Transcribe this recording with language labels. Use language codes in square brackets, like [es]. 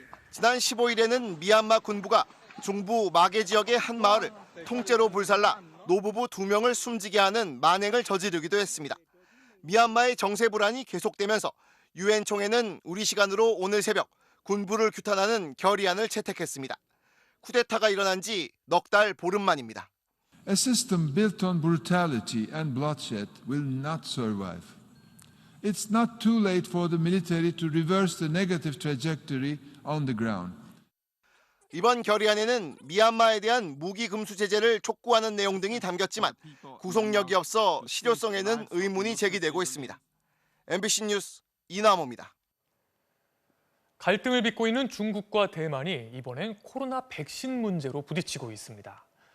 [ko] 지난 15일에는 미얀마 군부가 중부 마게 지역의 한 마을을 통째로 불살라 노부부 2명을 숨지게 하는 만행을 저지르기도 했습니다. 미얀마의 정세 불안이 계속되면서 유엔 총회는 우리 시간으로 오늘 새벽 군부를 규탄하는 결의안을 채택했습니다. 쿠데타가 일어난 지 넉 달 보름 만입니다. [en] A system built on brutality and bloodshed will not survive. It's not too late for the military to reverse the negative trajectory on the ground. [ko] 이번 결의안에는 미얀마에 대한 무기 금수 제재를 촉구하는 내용 등이 담겼지만 구속력이 없어 실효성에는 의문이 제기되고 있습니다. MBC 뉴스 이남호입니다. 갈등을 빚고 있는 중국과 대만이 이번엔 코로나 백신 문제로 부딪히고 있습니다.